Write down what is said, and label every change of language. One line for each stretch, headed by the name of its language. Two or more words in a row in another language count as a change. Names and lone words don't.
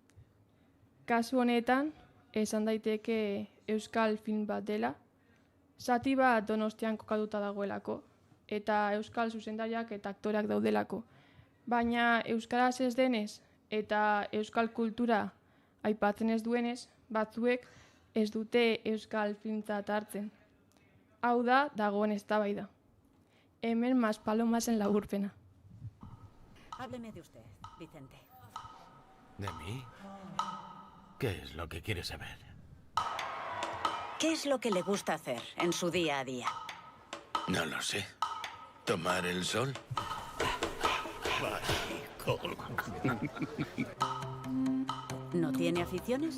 Basque: Kasu honetan, esan daiteke euskal film bat dela, zati bat Donostian kokatuta dagoelako, eta euskal zuzendariak eta aktoreak daudelako. Baina euskaraz ez denez eta euskal kultura aipatzen ez duenez, batzuek ez dute euskal filmtzat hartzen. Hau da dagoen eztabaida. Hemen Maspalomasen laburpena.
Spanish: Hábleme de usted, Vicente. ¿De mí? ¿Qué es lo que quiere saber? ¿Qué es lo que le gusta hacer en su día a día? No lo sé. ¿Tomar el sol? ¿No tiene aficiones?